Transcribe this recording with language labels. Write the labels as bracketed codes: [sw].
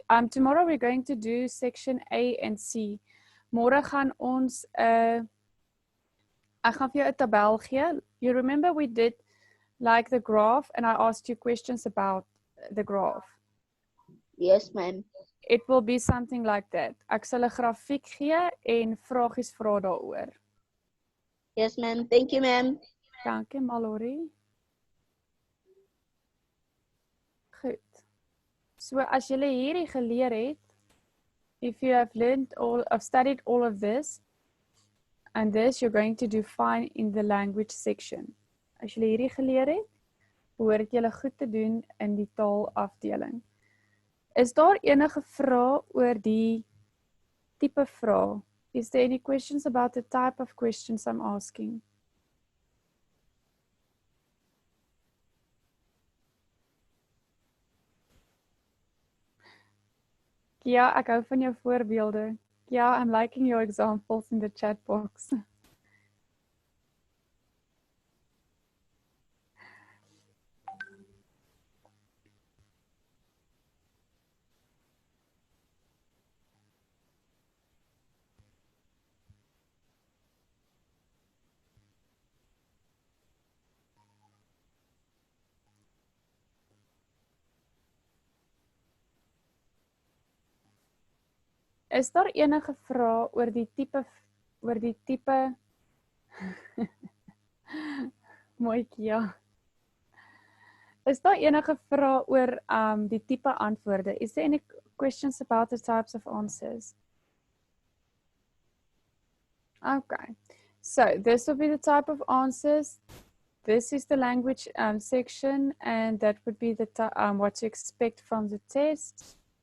[en] Tomorrow we're going to do section A and C. [af] Môre gaan ons ek gaan vir jou 'n tabel gee. [en] You remember we did like the graph and I asked you questions about the graph. Yes, ma'am. It will be something like that. [af] Ek sal 'n grafiek gee en vragies vra daaroor. [en] Yes, ma'am. Thank you, ma'am. [af] Dankie, Mallory. Goed. [en] So [af] as jy hierdie geleer het, [en] if you have studied all of this and this, you're going to do fine in the language section. [af] As jy hierdie geleer het, behoort jy goed te doen in die taalafdeling. Is daar enige vrae oor die tipe vraag? [en] Is there any questions about the type of questions I'm asking? [af] Kia, ek hou van jou voorbeelde. [en] Kia, I'm liking your examples in the chat box. [af] Is daar enige vrae oor die tipe Mooi Kia. Is daar enige vrae oor die tipe antwoorde? [en] Is there any questions about the types of answers? Okay. So this will be the type of answers. This is the language section, and that would be the what to expect from the test.